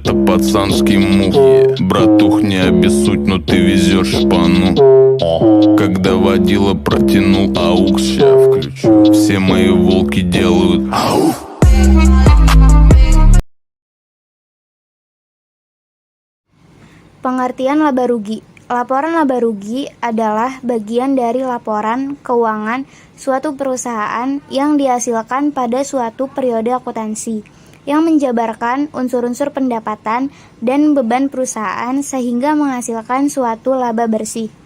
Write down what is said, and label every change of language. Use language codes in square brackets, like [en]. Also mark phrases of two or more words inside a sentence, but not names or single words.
[ru] пацанский мух. Братух, не обессудь, но ты везешь шпану. Когда водила протянул аукс, ща включу. Все мои волки делают ауф. [id] Pengertian laba rugi. Laporan laba rugi adalah bagian dari laporan keuangan suatu perusahaan yang dihasilkan pada suatu periode akuntansi, yang menjabarkan unsur-unsur pendapatan dan beban perusahaan sehingga menghasilkan suatu laba bersih.